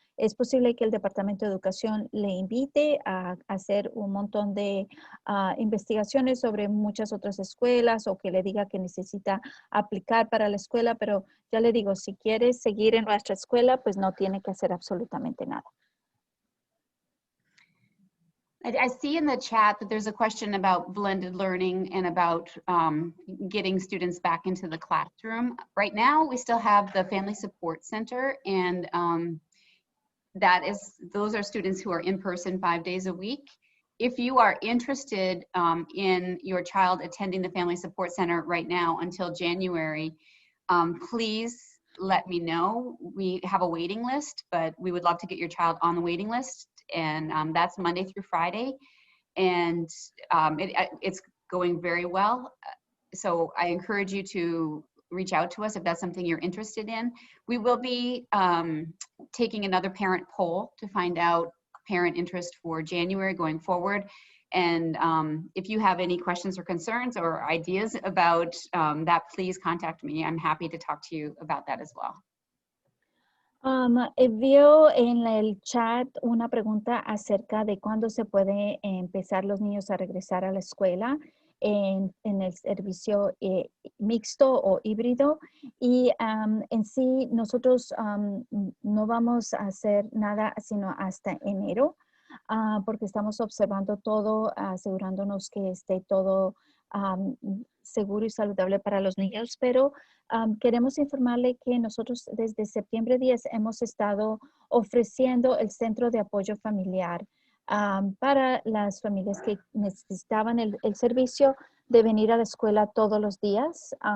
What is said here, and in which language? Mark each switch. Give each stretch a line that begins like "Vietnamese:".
Spanish: Es posible que el Departamento de Educación le invite a hacer un montón de investigaciones sobre muchas otras escuelas o que le diga que necesita aplicar para la escuela, pero ya le digo, si quiere seguir en nuestra escuela, pues no tiene que hacer absolutamente nada.
English: I see in the chat that there's a question about blended learning and about getting students back into the classroom. Right now, we still have the Family Support Center, and those are students who are in person 5 days a week. If you are interested in your child attending the Family Support Center right now until January, please let me know. We have a waiting list, but we would love to get your child on the waiting list. And that's Monday through Friday. And it's going very well. So I encourage you to reach out to us if that's something you're interested in. We will be taking another parent poll to find out parent interest for January going forward. And if you have any questions or concerns or ideas about that, please contact me. I'm happy to talk to you about that as well.
Spanish: Vio en el chat una pregunta acerca de cuándo se puede empezar los niños a regresar a la escuela en el servicio mixto o híbrido. Y en sí, nosotros no vamos a hacer nada sino hasta enero, porque estamos observando todo, asegurándonos que esté todo seguro y saludable para los niños, pero queremos informarle que nosotros desde septiembre 10 hemos estado ofreciendo el centro de apoyo familiar para las familias que necesitaban el servicio de venir a la escuela todos los días.